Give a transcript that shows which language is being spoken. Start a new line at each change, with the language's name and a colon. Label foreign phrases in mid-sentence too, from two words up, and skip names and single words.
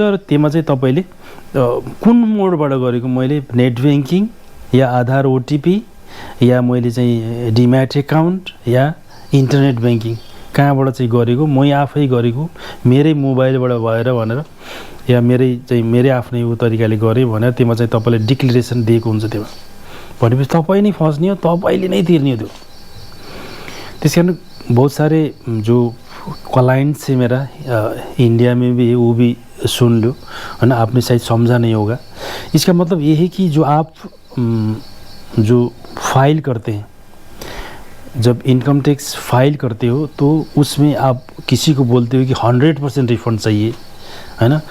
Nepali: र त्यसमा चाहिँ तपाईँले कुन मोडबाट गरेको, मैले
English: net banking
Nepali: या आधार ओटिपी या मैले चाहिँ
English: demat account
Nepali: या
English: internet banking
Nepali: कहाँबाट चाहिँ गरेको, मै आफै गरेको, मेरै मोबाइलबाट भएर भनेर, या मेरै आफ्नै ऊ तरिकाले गरेँ भनेर त्यसमा चाहिँ तपाईँले डिक्लेरेसन दिएको हुन्छ। त्यसमा भनेपछि तपाईँ नै फस्ने हो, तपाईँले नै तिर्ने हो त्यो। त्यस कारण
Hindi: बहुत सारे जो क्लाइंट्स है मेरा इंडिया में भी वो भी सुन लो, है ना, आपने शायद समझा नहीं होगा। इसका मतलब ये है कि जो आप जो फाइल करते हैं, जब
English: income tax file
Hindi: करते हो तो उसमें आप किसी को बोलते हो कि 100% रिफंड चाहिए, है ना।